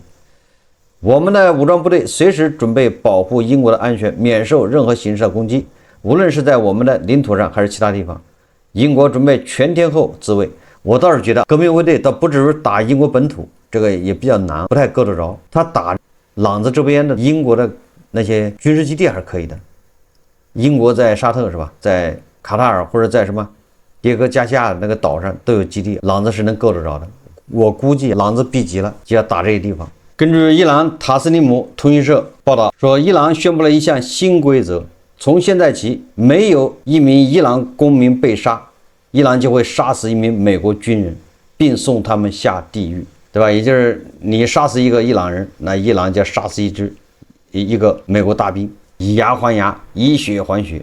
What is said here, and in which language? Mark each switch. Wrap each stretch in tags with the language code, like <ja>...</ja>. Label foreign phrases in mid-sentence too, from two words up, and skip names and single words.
<zh>我們的武裝部隊隨時準備保護英國的安全，免受任何形式的攻擊，無論是在我們的領土上還是其他地方。英國準備全天候自衛。我倒是覺得革命衛隊倒不至於打英国本土，這個也比較難，不太夠得着。他打朗子這邊的英國的那些軍事基地還是可以的。英國在沙特是吧，在卡塔爾或者在什麼迭戈加西亚那個島上都有基地，朗子是能夠得着的。我估計朗子逼急了就要打這些地方。根據伊朗塔斯尼姆通讯社報道說，伊朗宣布了一項新規則，從現在起，沒有一名伊朗公民被殺，伊朗就會殺死一名美國軍人，並送他們下地獄，對吧？也就是你殺死一個伊朗人，那伊朗就殺死一個美國大兵，以牙還牙，以血還血。</zh>